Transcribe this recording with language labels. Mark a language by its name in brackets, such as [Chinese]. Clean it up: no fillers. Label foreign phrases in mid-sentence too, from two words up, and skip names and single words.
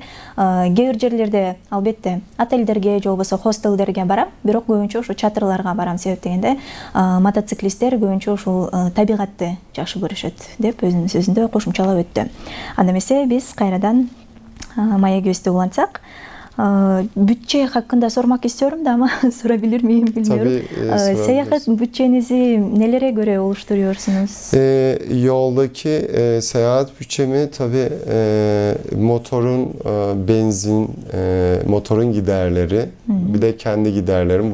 [Kyrgyz] Кээ бир жерлерде албетте отелдерге же болбосо хостелдерге барам, бирок көбүнчө ошо чатырларга барам. Себеп дегенде мотоциклисттер көбүнчө ушул табигатты жакшы көрүшөт деп өзүнүн сөзүндө кошумчалап өттү. Анда эмесе биз кайрадан маегибизди улантсак, [Turkish] bütçe hakkında sormak istiyorum da ama sorabilir miyim bilmiyorum. Tabii, seyahat bütçenizi nelere göre oluşturuyorsunuz? Yoldaki seyahat bütçemi tabii motorun benzin, motorun giderleri, bir de kendi giderlerim.